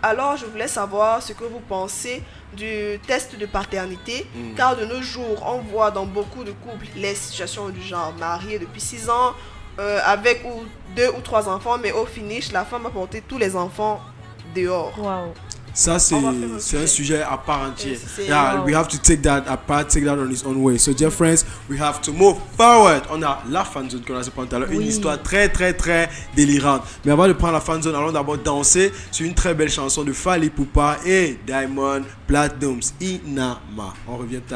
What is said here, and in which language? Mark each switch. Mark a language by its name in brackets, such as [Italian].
[French] Alors, je voulais savoir ce que vous pensez du test de paternité. Car de nos jours, on voit dans beaucoup de couples les situations du genre marié depuis 6 ans, avec 2 ou 3 enfants, mais au finish, la femme a porté tous les enfants dehors. Wow. Ça, c'est un sujet à part entier. [English] Yeah, we have to take that apart, take that on its own way. So, dear friends, we have to move forward. [French] On a la fanzone qu'on a ce point tout à l'heure. Une histoire très, très, très délirante. Mais avant de prendre la fanzone, allons d'abord danser sur une très belle chanson de Fally Ipupa et Diamond Platnumz, Inama. On revient tout à l'heure.